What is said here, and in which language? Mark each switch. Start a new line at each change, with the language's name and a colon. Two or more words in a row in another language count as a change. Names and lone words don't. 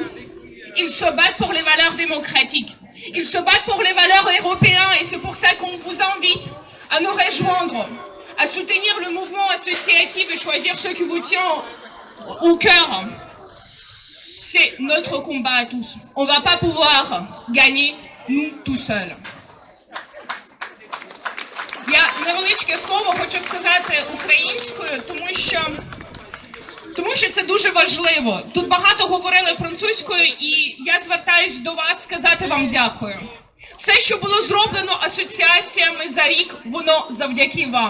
French: Ils se battent pour les valeurs démocratiques. Ils se battent pour les valeurs européennes et c'est pour ça qu'on vous invite à nous rejoindre, à soutenir le mouvement associatif et choisir ceux qui vous tient au cœur. C'est notre combat à tous. On ne va pas pouvoir gagner, nous, tout seuls.
Ukrainian: Я невеличке слово хочу сказати українською, тому що це дуже важливо. Тут багато говорили французькою, і я звертаюсь до вас сказати вам дякую. Все, що було зроблено асоціаціями за рік, воно завдяки вам.